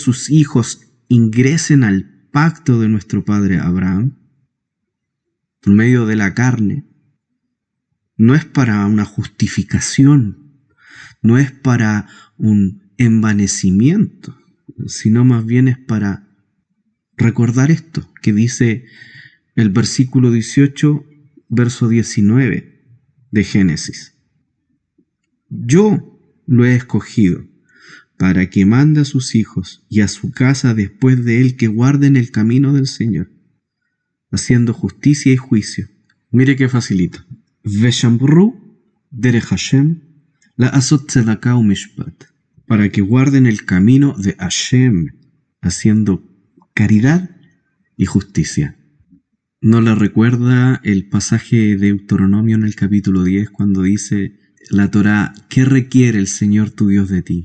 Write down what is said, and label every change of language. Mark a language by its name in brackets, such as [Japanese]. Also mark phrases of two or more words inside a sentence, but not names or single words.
[Spanish] sus hijos ingresen al pacto de nuestro padre Abraham por medio de la carne, no es para una justificación, no es para un envanecimiento, sino más bien es para recordar esto que dice el versículo 18, verso 19 de Génesis. Yo lo he escogido para que mande a sus hijos y a su casa después de él que guarden el camino del Señor, haciendo justicia y juicio. Mire qué facilito. [Hebrew] ושמרו דרך השם לעשות צדקה ומשפט, [Spanish] para que guarden el camino de Hashem, haciendo caridad y justicia. ¿No le recuerda el pasaje de Deuteronomio en el capítulo 10 cuando dice la Torá, ¿qué requiere el Señor tu Dios de ti?